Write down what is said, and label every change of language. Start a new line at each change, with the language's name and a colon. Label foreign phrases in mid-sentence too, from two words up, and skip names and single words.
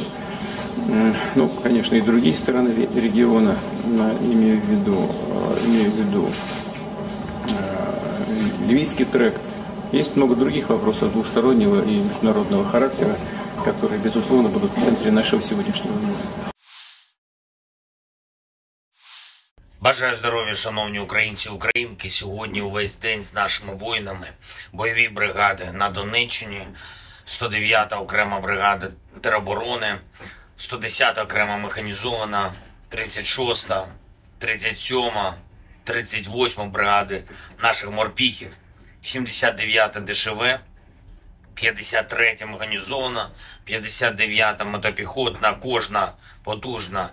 Russian: Ну, конечно, и другие страны региона, имею в виду ливийский трек. Есть много других вопросов двустороннего и международного характера, которые, безусловно, будут в центре нашего сегодняшнего внимания.
Ukrainian: Бажаю здоров'я, шановні українці і українки. Сьогодні увесь день з нашими воїнами. Бойові бригади на Донеччині, 109-та окрема бригада тероборони, 110-та окрема механізована, 36-та, 37-та, 38-та бригади наших морпіхів, 79-та ДШВ, 53-та механізована, 59-та мотопіхотна, кожна потужна.